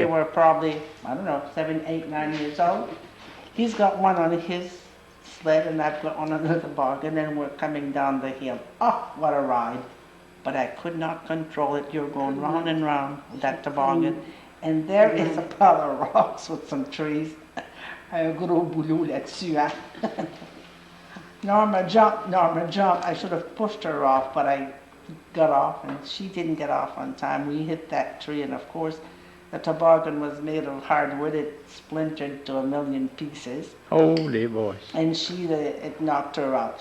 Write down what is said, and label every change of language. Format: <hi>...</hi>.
<en>They were probably, I don't know, 7, 8, 9 years old. He's got one on his sled, and I've got one on the toboggan, and we're coming down the hill. Oh, what a ride. But I could not control it. You're going round and round with that toboggan. And there is a pile of rocks with some trees.</en> <fr>Un gros boulot là-dessus, hein?</fr> <en>Norma jumped. I should have pushed her off, but I got off, and she didn't get off on time. We hit that tree, and of course, the toboggan was made of hardwood. It splintered to a million pieces, Holy boys. and it knocked her out.</en>